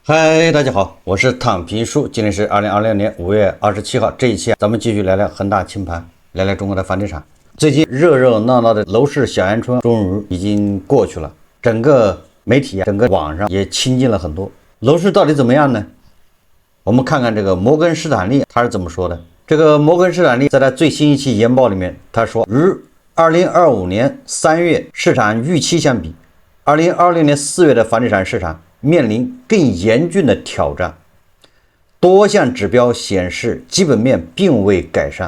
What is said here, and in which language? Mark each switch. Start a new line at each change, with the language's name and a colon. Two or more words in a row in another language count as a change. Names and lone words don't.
Chinese: 嗨，大家好，我是躺平叔，今天是2026年5月27号。这一期咱們繼續聊聊恆大清盤，聊聊中國的房地產。最近熱熱鬧鬧的樓市小陽春終於已經過去了，整個媒體整個網上也清靜了很多。樓市到底怎麼樣呢？我們看看這個摩根士丹利他是怎麼說的。這個摩根士丹利在他最新一期研報裡面，他說與2025年3月市場預期相比，2026年4月的房地產市場面臨更嚴峻的挑戰，多項指標顯示基本面並未改善。